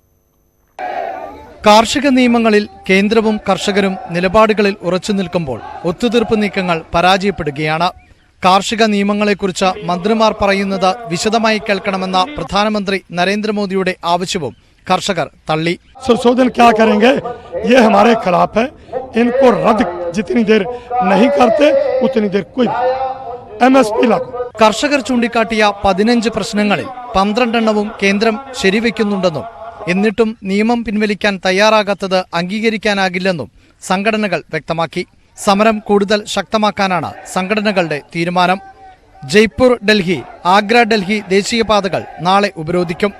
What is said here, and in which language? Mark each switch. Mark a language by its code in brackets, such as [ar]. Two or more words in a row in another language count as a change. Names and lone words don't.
[ml] കാർഷിക നിയമങ്ങളിൽ കേന്ദ്രവും കർഷകരും നിലപാടുകളിൽ ഉറച്ചു നിൽക്കുമ്പോൾ ഒത്തുതീർപ്പ് നീക്കങ്ങൾ പരാജയപ്പെടുകയാണ്. കാർഷിക നിയമങ്ങളെക്കുറിച്ച് മന്ത്രിമാർ പറയുന്നത് വിശദമായി കേൾക്കണമെന്ന പ്രധാനമന്ത്രി നരേന്ദ്രമോദിയുടെ ആവശ്യവും കർഷകർ തള്ളി. [hi] संशोधन क्या करेंगे, ये हमारे खिलाफ है. इनको रद्द जितनी देर नहीं करते उतनी देर कोई MSP लागू. [ml] കർഷകർ ചൂണ്ടിക്കാട്ടിയ 15 പ്രശ്നങ്ങളിൽ 12 എണ്ണവും കേന്ദ്രം ശരിവെക്കുന്നുണ്ടെന്നും എന്നിട്ടും നിയമം പിൻവലിക്കാൻ തയ്യാറാകാത്തത് അംഗീകരിക്കാനാകില്ലെന്നും സംഘടനകൾ വ്യക്തമാക്കി. സമരം കൂടുതൽ ശക്തമാക്കാനാണ് സംഘടനകളുടെ തീരുമാനം. ജയ്പൂർ ഡൽഹി, ആഗ്ര ഡൽഹി ദേശീയപാതകൾ നാളെ ഉപരോധിക്കും.